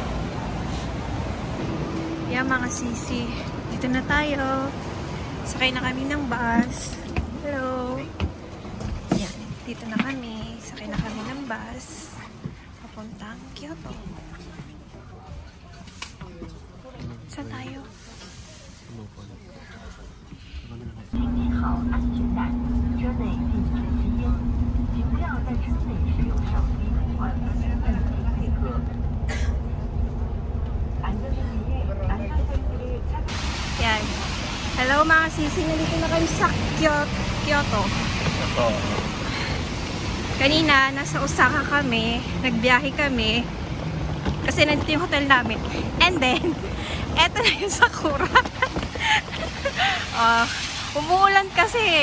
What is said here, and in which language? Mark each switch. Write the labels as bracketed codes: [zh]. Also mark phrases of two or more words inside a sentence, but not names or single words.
[tl] Yan mga sisi. Dito na tayo. Sakay na kami ng bus. Hello. Yan. Dito na kami. Sakay na kami ng bus. Papuntang Kyoto. Saan tayo? [zh] 请系好安全带，车内禁止吸烟，请不要在车内使用手机或手机配合。 [tl] Hello mga sisi, nandito na kami sa Kyoto. Ito. Kanina, nasa Osaka kami, nagbiyahe kami, kasi nandito yung hotel namin. [en] And then, [tl] eto na yung Sakura. Umuulan kasi.